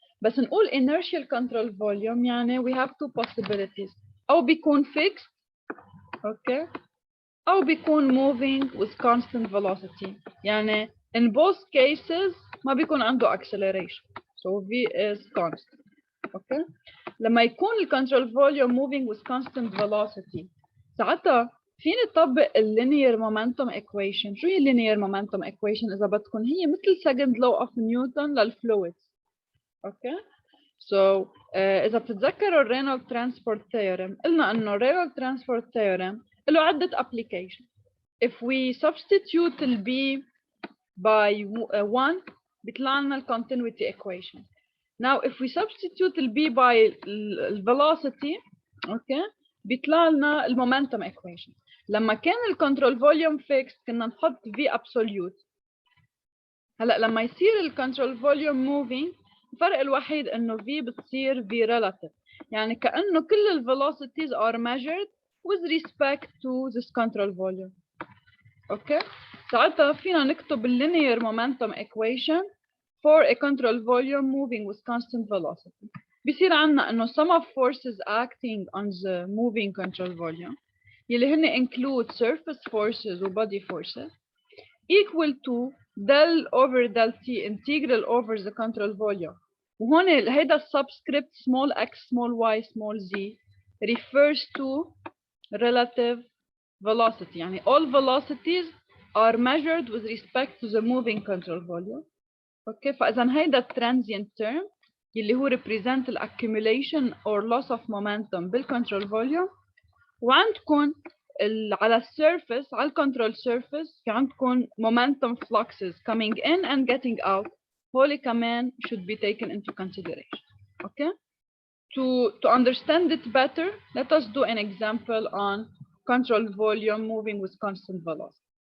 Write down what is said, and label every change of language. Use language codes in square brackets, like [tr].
[ar] بس نقول [en] inertial control volume [ar] يعني [en] we have two possibilities. [ar] أو بيكون [en] fixed, okay, أو بيكون moving with constant velocity. [ar] يعني [en] in both cases [ar] ما بيكون عنده acceleration. [en] So V is constant. Okay. [ar] لما يكون الكنترول فوليوم [en] moving with constant velocity [ar] ساعتها فيني نطبق اللينير مومنتوم equation. شو هي اللينير مومنتوم equation إذا بدكم؟ هي مثل [en] second law of [ar] نيوتن للفلويدز. اوكي. So إذا بتتذكروا الرينولد ترانسبورت ثيورم قلنا إنه الرينولد ترانسبورت ثيورم له عدة application. [en] If we substitute ال B by 1 [ar] بيطلع لنا ال [en] continuity equation. Now, if we substitute the B by velocity, okay, [ar] بيطلع لنا [en] momentum equation. [ar] لما كان [en] control volume fixed [ar] كنا نحط [en] V absolute. [ar] هلا لما يصير control volume moving الفرق الوحيد انه V بتصير V relative. يعني كأنه كل [en] velocities are measured with respect to this control volume. Okay. [ar] ساعتها فينا نكتب [en] linear momentum equation for a control volume moving with constant velocity. [ar] بيصير عنا إنه [en] sum of forces acting on the moving control volume [ar] يلي هن [en] include surface forces و body forces equal to del over del t integral over the control volume. [ar] وهون هيدا [en] subscript small x small y small z refers to relative velocity. يعني all velocities are measured with respect to the moving control volume. [ar] اوكي فاذا هيدا [en] transient term [ar] اللي هو [en] represent the accumulation or loss of momentum بالcontrol volume. [ar] وعندكم على السيرفيس على الكنترول سيرفيس في عندكم [en] momentum fluxes coming in and getting out. [ar] هولي كمان [en] should be taken into consideration. Okay. To understand it better, let us do an example on control volume moving with constant velocity.